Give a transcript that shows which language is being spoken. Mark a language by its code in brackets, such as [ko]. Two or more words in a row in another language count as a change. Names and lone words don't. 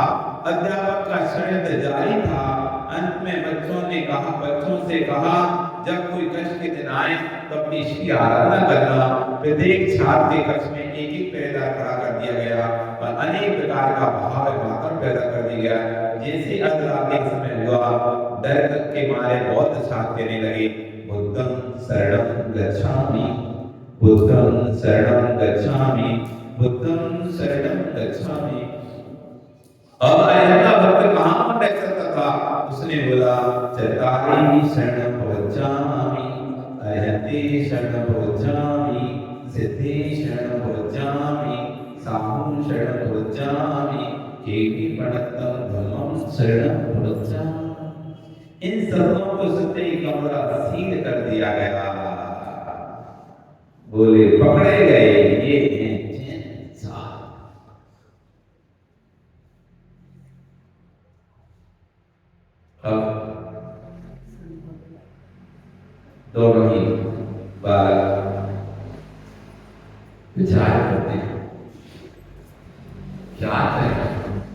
[hi] अध्यापक का षड्यंत्र जारी था। अंत में बच्चों से कहा जब कोई कष्ट के दिन आए तो अपनी ईश्वर की आराधना करना। प्रत्येक छात्र के कक्ष में एक एक पहरेदार खड़ा कर दिया गया और अनेक प्रकार का भाव मातम पैदा कर दिया गया। जैसे अर्धरात्रि के समय हुआ, डर के मारे बहुत छात्र कहने लगे, [pi] बुद्धं शरणं गच्छामि, बुद्धं शरणं गच्छामि, बुद्धं शरणं गच्छामि। [hi] अब अरिहंत भक्त कहां बैठ सकता था? उसने बोला [pra] चत्तारि शरणं गच्छामि, अरिहन्ते शरणं गच्छामि, सिद्धे शरणं गच्छामि, साहुं शरणं गच्छामि, केटिपणतं धम्मं शरणं गच्छामि। [hi] इन शब्दों को सुनते ही कमरा सील कर दिया गया। बोले पकड़े गए ये हैं जिन साथ। अब दोनों ही बालक विचार करते हैं क्या करें।